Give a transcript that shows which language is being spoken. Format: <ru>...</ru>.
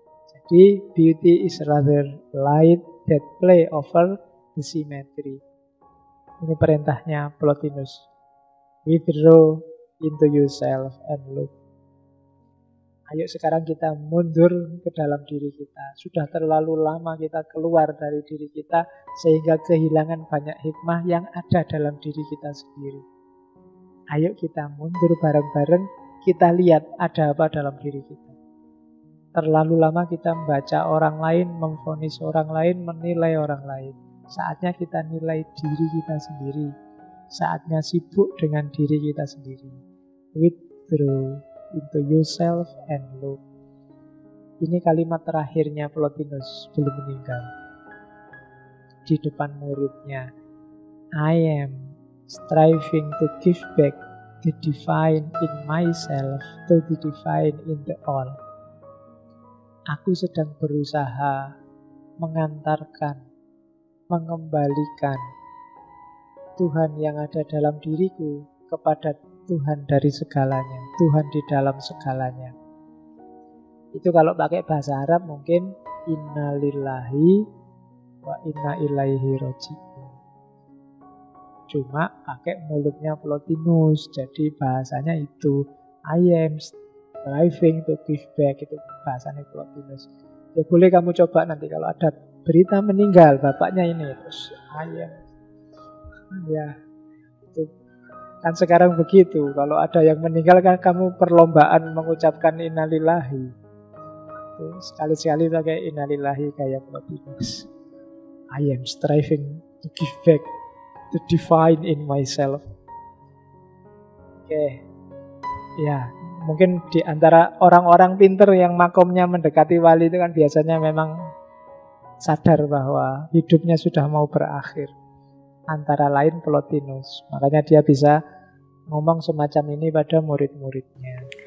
<id>Jadi</id> <en>beauty is rather light that play over the symmetry.</en> <id>Ini perintahnya Plotinus.</id> <en>Withdraw into yourself and look.</en> <id>Ayo sekarang kita mundur ke dalam diri kita. Sudah terlalu lama kita keluar dari diri kita sehingga kehilangan banyak hikmah yang ada dalam diri kita sendiri. Ayo kita mundur bareng-bareng, kita lihat ada apa dalam diri kita. Terlalu lama kita membaca orang lain, memvonis orang lain, menilai orang lain. Saatnya kita nilai diri kita sendiri. Saatnya sibuk dengan diri kita sendiri.</id> <en>Withdraw into yourself and look.</en> <id>Ini kalimat terakhirnya Plotinus belum meninggal. Di depan muridnya,</id> <en>I am striving to give back the divine in myself to the divine in the all.</en> <id>Aku sedang berusaha mengantarkan, mengembalikan Tuhan yang ada dalam diriku kepada Tuhan dari segalanya, Tuhan di dalam segalanya. Itu kalau pakai bahasa Arab mungkin</id> <ar>innalillahi wa inna ilaihi raji'un.</ar> <id>Cuma pakai mulutnya Plotinus, jadi bahasanya itu</id> <en>I am striving to give back,</en> <id>itu bahasanya Plotinus. Ya boleh kamu coba nanti kalau ada berita meninggal bapaknya ini, terus</id> <en>I am,</en> <id>ya itu kan sekarang begitu. Kalau ada yang meninggal kan kamu perlombaan mengucapkan innalillahi. Sekali-sekali pakai innalillahi kayak Plotinus.</id> <en>I am striving to give back the divine in myself.</en> <id>Oke. Ya, mungkin di antara orang-orang pinter yang makomnya mendekati wali itu kan biasanya memang sadar bahwa hidupnya sudah mau berakhir. Antara lain Plotinus. Makanya dia bisa ngomong semacam ini pada murid-muridnya.</id>